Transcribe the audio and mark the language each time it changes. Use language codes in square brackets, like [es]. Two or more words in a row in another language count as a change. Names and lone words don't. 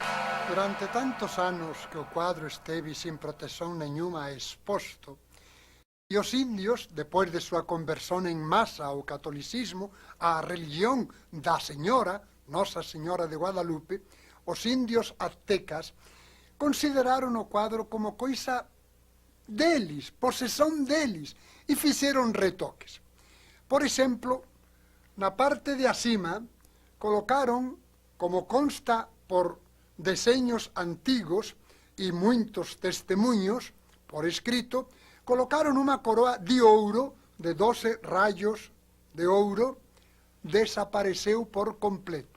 [pt] Durante tantos anos que o quadro esteve sem proteção nenhuma exposto, e os indios, depois de sua conversão em massa ao catolicismo, à religião da Senhora, Nossa Senhora de Guadalupe, os índios aztecas consideraram o quadro como coisa deles, possessão deles, e fizeram retoques. Por exemplo, na parte de acima, [gl] colocaron, como consta por deseños antigos e muitos testemunhos, por escrito, colocaron unha coroa de ouro, de 12 rayos de ouro, desapareceu por completo.